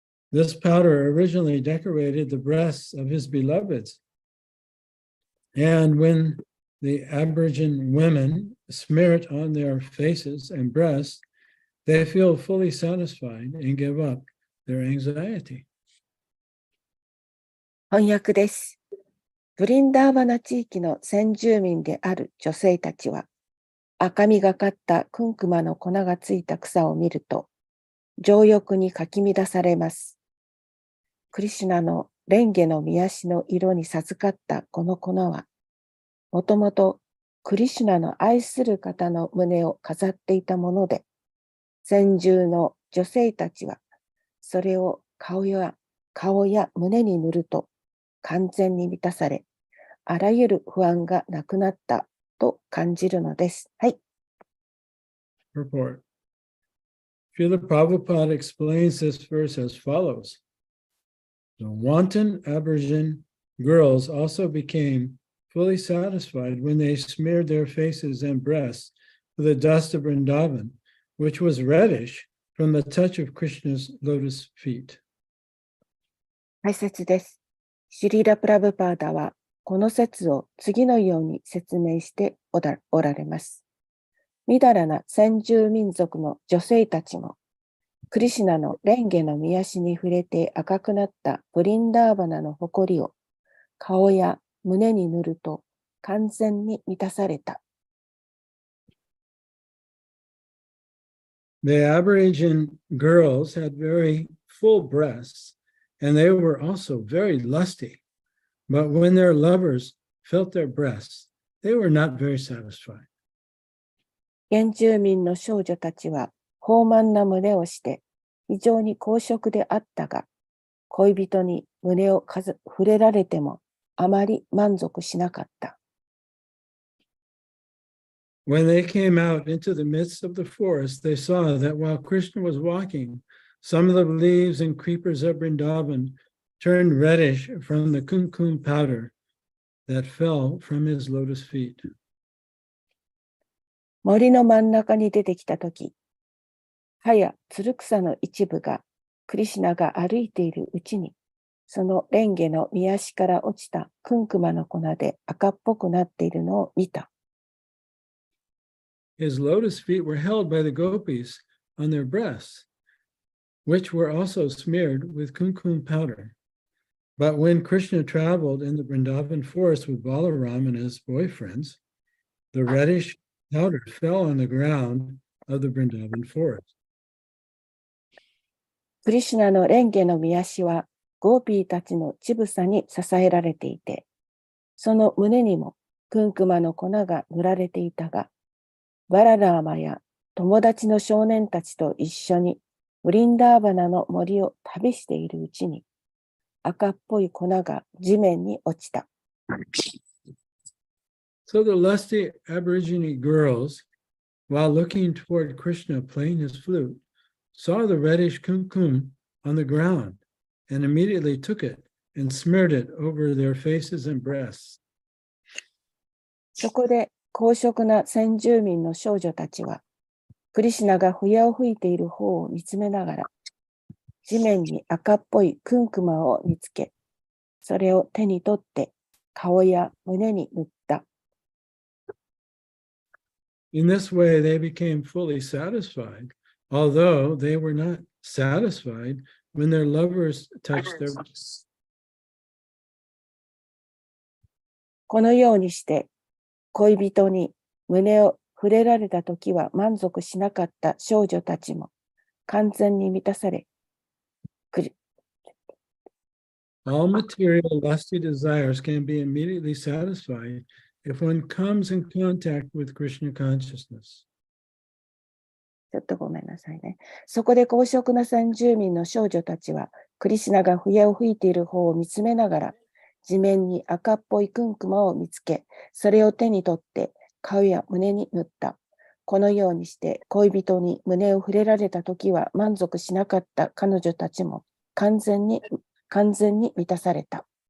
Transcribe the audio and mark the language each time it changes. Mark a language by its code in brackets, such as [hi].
[en] This powder originally decorated the breasts of his beloveds. And when the Aboriginal women smear it on their faces and breasts, they feel fully satisfied and give up their anxiety. [ja] 翻訳です。ブリンダーバナ地域の先住民である女性たちは、赤みがかったクンクマの粉がついた草を見ると、情欲にかき乱されます。クリシュナの蓮華の御足の色に授かったこの粉は、もともとクリシュナの愛する方の胸を飾っていたもので、先住の女性たちは、それを顔や胸に塗ると完全に満たされ、あらゆる不安がなくなったと感じるのです。はい。 [en] Report. Srila Prabhupada explains this verse as follows. The wanton Aboriginal girls also became fully satisfied when they smeared their faces and breasts with the dust of Vrindavan, which was reddish from the touch of Krishna's lotus feet. [ja] 解説です。シュリーラ・プラブパーダは、この説を次のように説明しておられます。みだらな先住民族の女性たちも、クリシュナの蓮華の御足に触れて赤くなったブリンダーバナの誇りを顔や胸に塗ると完全に満たされた。 [en] The Aboriginal girls had very full breasts, and they were also very lusty. But when their lovers felt their breasts, they were not very satisfied. [ja] 原住民の少女たちは豊満な胸をして非常に好色であったが、恋人に胸を触れられてもあまり満足しなかった。 [en] When they came out into the midst of the forest, they saw that while Krishna was walking, some of the leaves and creepers of Vrindavan turned reddish from the kumkum powder that fell from his lotus feet. [ja] 森の真ん中に出てきたとき、葉やつる草の一部がクリシュナが歩いているうちに、その蓮華の御足から落ちたクンクマの粉で赤っぽくなっているのを見た。 [en] His lotus feet were held by the gopis on their breasts, which were also smeared with kumkum powder. But when Krishna traveled in the Vrindavan forest with Balaram and his boyfriends, the reddish powder fell on the ground of the Vrindavan forest. [ja] クリシュナの蓮華の御足はゴーピーたちの乳房に支えられていて、その胸にもクンクマの粉が塗られていたが、バララーマや友達の少年たちと一緒にブリンダーバナの森を旅しているうちに、赤っぽい粉が地面に落ちた。 [en] So the lusty Aborigine girls, while looking toward Krishna playing his flute, saw the reddish kumkum on the ground and immediately took it and smeared it over their faces and breasts. [ja] そこで好色な先住民の少女たちは、クリシュナが笛を吹いている方を見つめながら、地面に赤っぽいクンクマを見つけ、それを手に取って顔や胸に塗った。 [en] In this way, they became fully satisfied, although they were not satisfied when their lovers touched their breasts. [ja] このようにして、恋人に胸を触れられたときは満足しなかった少女たちも完全に満たされ、 [en] All material lusty desires can be immediately satisfied if one comes in contact with Krishna consciousness. [ja] ちょっとごめんなさいね。そこで公職な先住民の少女たちは、クリシュナが笛を吹いている方を見つめながら、地面に赤っぽいクンクマを見つけ、それを手に取って顔や胸に塗った。このようにして恋人に胸を触れられたときは満足しなかった彼女たちも完全に満たされた。